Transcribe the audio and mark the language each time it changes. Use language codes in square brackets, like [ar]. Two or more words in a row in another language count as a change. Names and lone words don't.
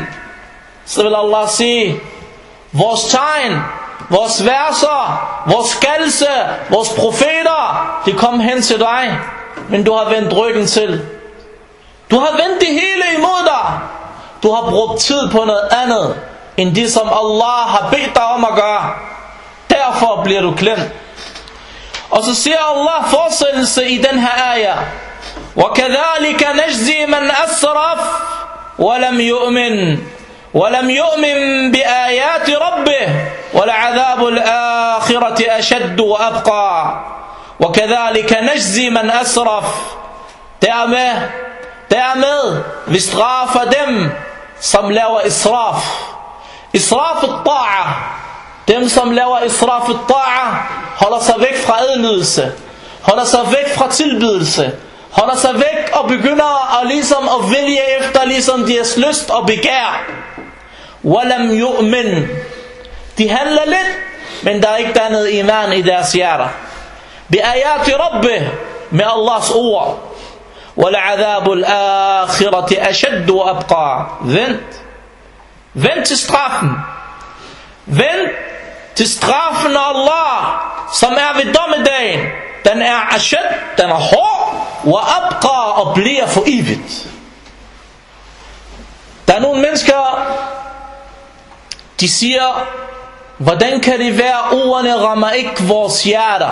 [da] Så vil Allah sige: vores tegn, vores verser, vores kaldelse, vores profeter, de kom hen til dig, men du har vendt ryggen til. Du har vendt det hele imod dig. Du har brugt tid på noget andet end det, som Allah har bedt dig om at gøre. Derfor bliver du glemt. Og så siger Allah fortsættelse i den her ayah: [ar] وَكَذَلِكَ نَجْزِي مَنْ أَسْرَفْ وَلَمْ يُؤْمِنْ بِآيَاتِ رَبِّهِ وَلَعَذَابُ الْآخِرَةِ أَشَدُّ وَأَبْقَى. وَكَذَلِكَ نَجْزِي مَنْ أَسْرَفْ. [da] Dermed vi straffer dem, som laver israf. [ar] إسراف الطاعة. [da] Dem, som laver [ar] إسراف الطاعة, [da] holder sig væk fra adlydelse, holder sig væk fra tilbydelse, holder sig væk og begynder at vælge efter ligesom deres lyst og begær. [ar] وَلَمْ يُؤْمِنْ. [da] De handler lidt, men der er ikke dannet iman i deres hjerter. [ar] بِآيَاتِ رَبِّهِ. [da] Med Allahs ord. [ar] وَلَعَذَابُ الْآخِرَةِ أَشَدُّ وَأَبْقَى. [da] Vent til straffen. Vent til straffen af Allah, som er ved dommedagen, den er ashad, den er hård, og abqa, og bliver for evigt. Der er nogle mennesker, de siger, hvordan kan det være, ordene rammer ikke vores hjerter?